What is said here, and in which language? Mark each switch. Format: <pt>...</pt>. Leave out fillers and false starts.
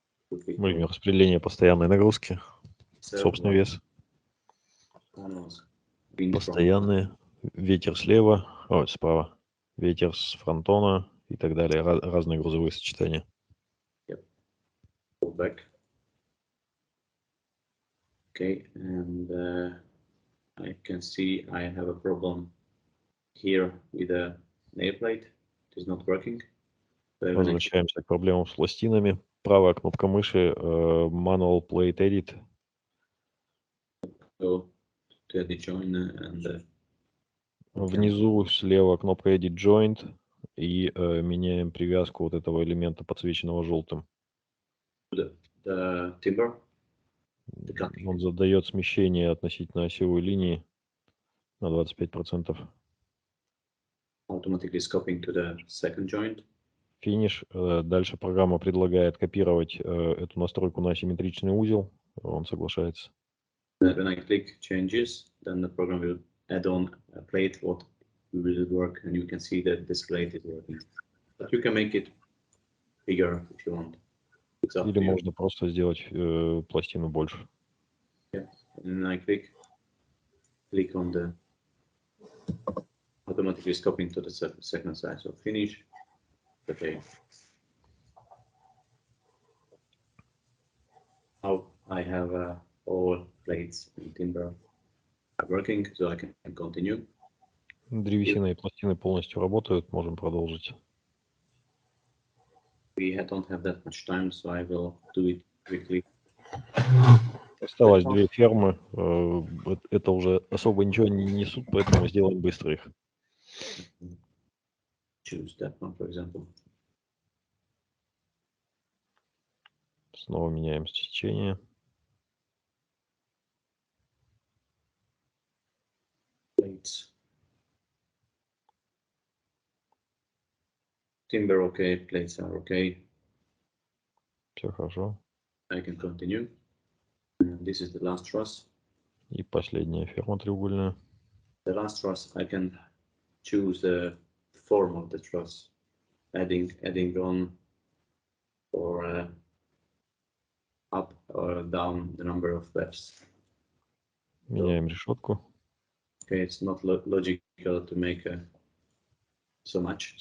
<ru>Мы имеем распределение постоянной нагрузки, собственный вес. Постоянный ветер слева, ой, справа. Ветер с фронтона и так далее. Разные грузовые сочетания.</ru> <en>Go back. Okay, and I can see I have a problem here with the nameplate. It is not working. So when I</en> <ru>Возвращаемся к проблемам с пластинами. Правая кнопка мыши, Manual Plate Edit.</ru> <en>go to the joiner and</en> <ru>Внизу слева кнопка Edit Joint. И меняем привязку вот этого элемента, подсвеченного желтым.</ru> <en>the timber. The cutting.</en> <ru>Он задает смещение относительно осевой линии на 25%.</ru> <en>Automatically scoping to the second joint.</en> <ru>Финиш. Дальше программа предлагает копировать эту настройку на асимметричный узел. Он соглашается.</ru> <en>When I click changes, then the program will add on a plate what will work, and you can see that this plate is working. But you can make it bigger if you want. It's up</en> <ru>Или</ru> <en>to you.</en> <ru>можно просто сделать пластину больше.</ru> <en>Yeah. And then I click on the automatically scoping to the second side. So finish. Okay. Now I have all plates and timber are working, so I can continue.</en> <ru>Древесина и пластины полностью работают. Можем продолжить.</ru> <en>We don't have that much time, so I will do it quickly.</en> <ru>Осталось две фермы. Это уже особо ничего не несут, поэтому сделаем быстро их.</ru> <en>Choose that one, for example.</en> <ru>Снова меняем сечение.</ru> <en>Plates. Timber okay, plates are okay.</en> <ru>Все хорошо.</ru> <en>I can continue. And this is the last truss.</en> <ru>И последняя ферма треугольная.</ru> <en>The last truss, I can choose the form of the truss, adding on or up or down the number of webs.</en> <ru>Меняем решетку.</ru> <en>Okay, it's not logical to make so much.</en>